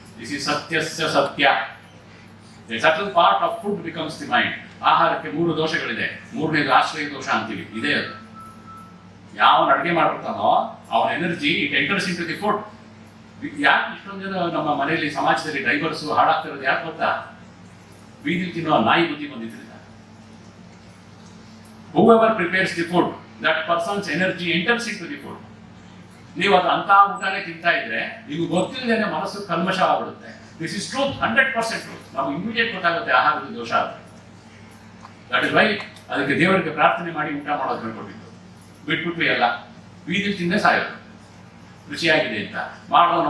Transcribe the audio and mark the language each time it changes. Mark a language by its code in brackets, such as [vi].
[en] this is [sa] ಸತ್ಯಸ್ಯ ಸತ್ಯ. [en] The subtle part of food becomes the mind. [kn] ಆಹಾರಕ್ಕೆ 3 ದೋಷಗಳಿದೆ. 3ನೇದು ಆಶ್ರಯ ದೋಷ ಅಂತೀವಿ, ಇದೇ ಅದು. ಯಾವನು ಅಡುಗೆ ಮಾಡ್ಬಿಡ್ತಾನೋ ಅವನ energy [en] It enters into the food. [kn] ಯಾಕೆ ಇಷ್ಟೊಂದು ಜನ ನಮ್ಮ ಮನೆಯಲ್ಲಿ ಸಮಾಜದಲ್ಲಿ ಡೈವರ್ಸು ಹಾಳಾಗ್ತಿರೋದು ಯಾಕೆ ಗೊತ್ತಾ? ಬೀದಿ ತಿನ್ನೋ ನಾಯಿ ಬುದ್ಧಿ ಬಂದಿದ್ರಿಂದ. [en] whoever prepares the food, that person's energy enters into the food. [kn] ನೀವು ಅದು ಅಂತ ಊಟನೇ ತಿಂತಾ ಇದ್ರೆ ನೀವು ಗೊತ್ತಿಲ್ಲದೇನೆ ಮನಸ್ಸು ಕಲ್ಮಶ ಆಗ್ಬಿಡುತ್ತೆ. [en] This is truth, 100% truth. [kn] ನಾವು ಇಮಿಡಿಯೇಟ್ ಗೊತ್ತಾಗುತ್ತೆ ಆಹಾರದ ದೋಷ ಆದ್ರೆ. [en] that is why [kn] ಅದಕ್ಕೆ ದೇವರಿಗೆ ಪ್ರಾರ್ಥನೆ ಮಾಡಿ ಊಟ ಮಾಡೋದು ಹೇಳ್ಕೊಟ್ಟಿದ್ದು. ಬಿಟ್ಬಿಟ್ಟು ಎಲ್ಲ ಬೀದಿಲ್ ತಿಂದೇ ಸಾಯೋದು ರುಚಿಯಾಗಿದೆ ಅಂತ ಮಾಡೋನು.